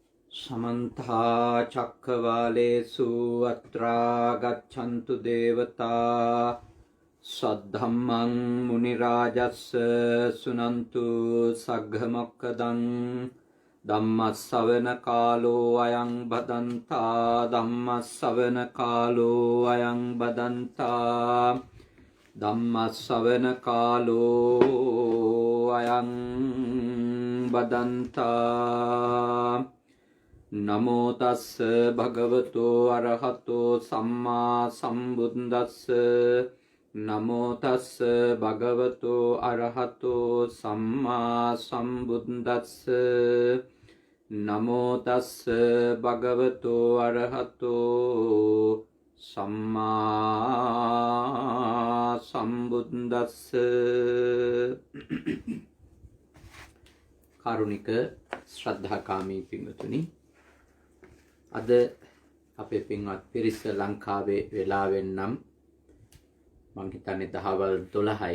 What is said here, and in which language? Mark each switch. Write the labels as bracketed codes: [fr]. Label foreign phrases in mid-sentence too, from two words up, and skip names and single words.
[pi] समन्ता चक्रवालेषु अत्रा गच्छन्तु देवता सद्धम्मं मुनिराजस्य सुनन्तु सग्घमोक्खदं धम्मश्रवणकालो अयं भदन्ता धम्मश्रवणकालो अयं भदन्ता धम्मश्रवणकालो अयं भदन्ता नमो तस्स भगवतो अरहतो सम्मा सम्बुद्धस्स नमो तस्स भगवतो अरहतो सम्मा सम्बुद्धस्स नमो तस्स भगवतो अरहतो सम्मा सम्बुद्धस्स कारुणिक श्रद्धाकामी पिंगतुनि [si] අද අපේ පින්වත් පිරිස ලංකාවේ වෙලාවෙන් නම් මං හිතන්නේ දහවල් 12යි.